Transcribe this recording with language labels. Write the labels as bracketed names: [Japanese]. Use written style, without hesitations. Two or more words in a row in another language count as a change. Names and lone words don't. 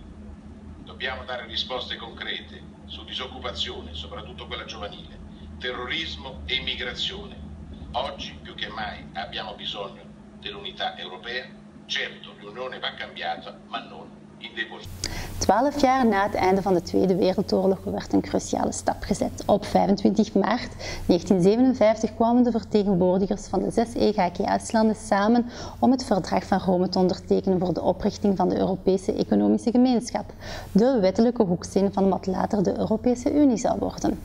[Italian] Dobbiamo dare risposte concrete su disoccupazione, soprattutto quella giovanile, terrorismo e immigrazione. Oggi più che mai abbiamo bisogno dell'unità europea. Certo, l'Unione va cambiata, ma non indebolita. [Dutch] 12 jaar na het einde van de Tweede Wereldoorlog werd een cruciale stap gezet. Op 25 maart 1957 kwamen de vertegenwoordigers van de 6 EGKS-landen samen om het Verdrag van Rome te ondertekenen voor de oprichting van de Europese Economische Gemeenschap, de wettelijke hoeksteen van wat later de Europese Unie zou worden.